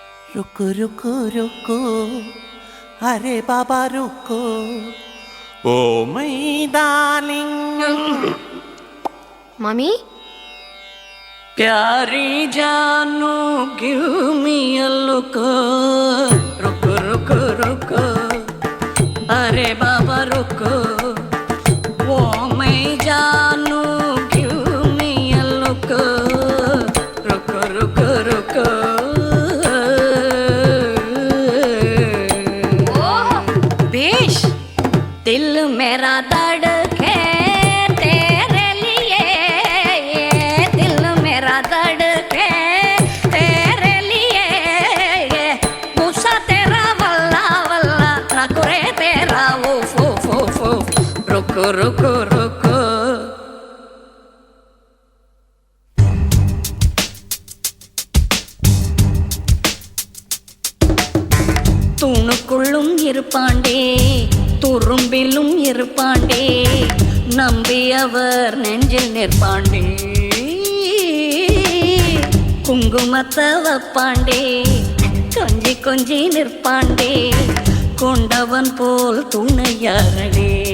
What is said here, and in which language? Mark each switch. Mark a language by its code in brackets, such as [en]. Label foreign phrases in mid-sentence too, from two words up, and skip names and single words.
[hi] रुको रुको रुको अरे बाबा रुको ओ [en] my darling [hi] Mommy? प्यारी जानू [en] give me a look [hi] रुको रुको रुको अरे बाबा रुको ओ मैं जानू [en] give me a look [hi] रुको रुको रुको बेश दिल मेरा धड़के तेरे लिए दिल मेरा धड़के तेरे लिए गुस्सा तेरा वल्ला वल्ला नखरे तेरा उफ उफ उफ उफ रुको रुको रुको [ta] தூணுக்குள்ளும் இருப்பாண்டே துரும்பிலும் இருப்பாண்டே நம்பியவர் நெஞ்சில் நிற்பாண்டே குங்குமத்தை வப்பாண்டே கொஞ்சி கொஞ்சி நிற்பாண்டே கொண்டவன் போல் துணையாரடே